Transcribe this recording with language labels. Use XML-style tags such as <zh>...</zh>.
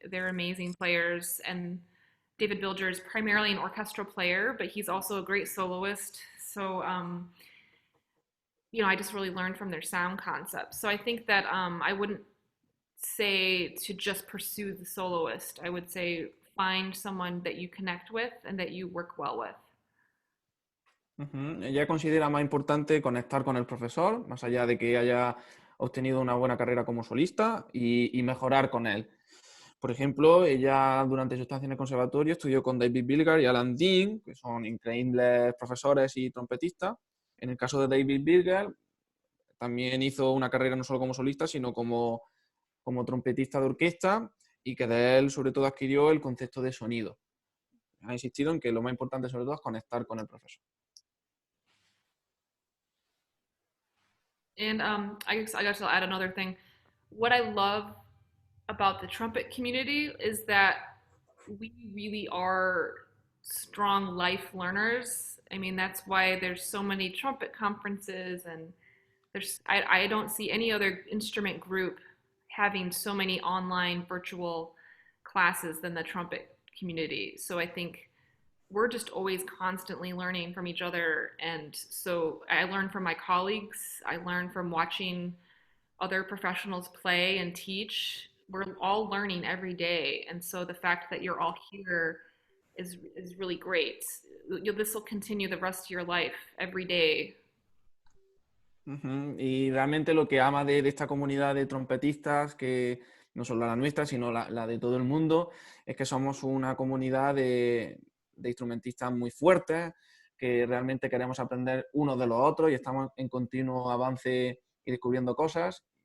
<en>They're amazing players, and David Bilger is primarily an orchestral player, but he's also a great soloist. So, you know, I just really learned from their sound concepts. So I think that I wouldn't say to just pursue the soloist. I would say find someone that you connect with and that you work well with.</en> <es>Ella considera más importante conectar con el profesor, más allá de que haya obtenido una buena carrera como solista y mejorar con él. Por ejemplo, ella durante su estancia en el conservatorio estudió con David Bilger y Alan Dean, que son increíbles profesores y trompetistas. En el caso de David Bilger, también hizo una carrera no solo como solista, sino como trompetista de orquesta y que de él sobre todo adquirió el concepto de sonido. Ha insistido en que lo más importante sobre todo es conectar con el profesor.</es> <en>And I guess I'll add another thing. What I love about the trumpet community is that we really are strong life learners. I mean, that's why there's so many trumpet conferences, and I don't see any other instrument group having so many online virtual classes than the trumpet community. So I think we're just always constantly learning from each other. And so I learn from my colleagues. I learn from watching other professionals play and teach. We're all learning every day. And so the fact that you're all here is really great. This will continue the rest of your life every day.</en> <es>Y realmente lo que ama de esta comunidad de trompetistas, que no solo la nuestra, sino la de todo el mundo, es que somos una comunidad de instrumentistas muy fuertes, que realmente queremos aprender unos de los otros y estamos en continuo avance y descubriendo cosas.</es>